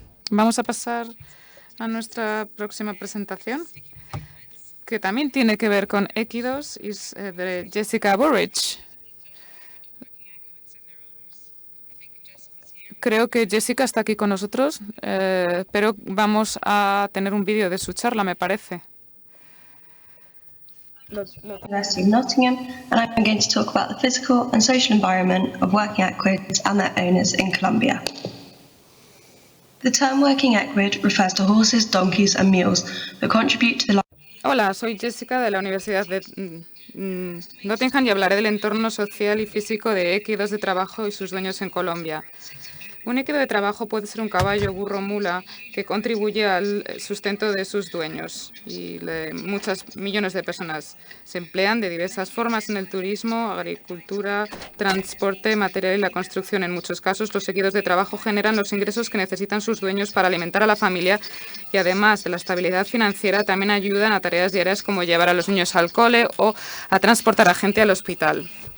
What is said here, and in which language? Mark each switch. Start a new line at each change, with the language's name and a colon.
Spanish: Vamos a pasar a nuestra próxima presentación, que también tiene que ver con equidos, y es de Jessica Burridge. Creo que Jessica está aquí con nosotros, pero vamos a tener un vídeo de su charla, me parece.
English: University of Nottingham, and I'm going to talk about the physical and social environment of working equids and their owners in Colombia. The term working equid refers to horses, donkeys and mules that contribute to the life.
Spanish: Hola, soy Jessica de la Universidad de Nottingham y hablaré del entorno social y físico de equidos de trabajo y sus dueños en Colombia. Un équido de trabajo puede ser un caballo, burro, mula, que contribuye al sustento de sus dueños. Y muchas millones de personas se emplean de diversas formas en el turismo, agricultura, transporte, material y la construcción. En muchos casos, los équidos de trabajo generan los ingresos que necesitan sus dueños para alimentar a la familia y, además de la estabilidad financiera, también ayudan a tareas diarias como llevar a los niños al cole o a transportar a gente al hospital.